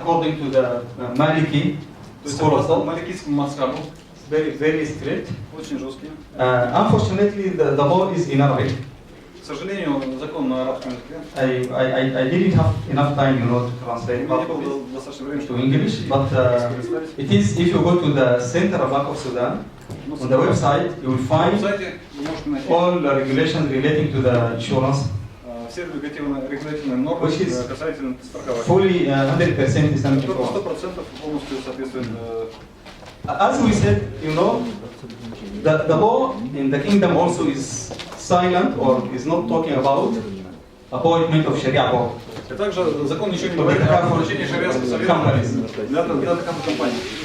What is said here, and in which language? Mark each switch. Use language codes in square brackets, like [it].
[en] According to the Maliki school of thought, [ru] маликитскому мазхабу. [en] very strict. [ru] Очень жесткий. [en] Unfortunately, the law is in Arabic. [ru] К сожалению, закон на арабском языке. [en] I didn't have enough time, to translate to English, but it is, if you go to the central bank of Sudan, on the website, you will find all the regulations relating to the insurance, [ru] все регулятивные нормы касательно страхования. [en] Fully 100% Islamic insurance. [ru] 100% полностью соответствует. [en] As we said, the law in the kingdom also is silent or is not talking about appointment of Sharia law. [ru] И также закон ничего не говорит о назначении шариатского совета для таких компаний.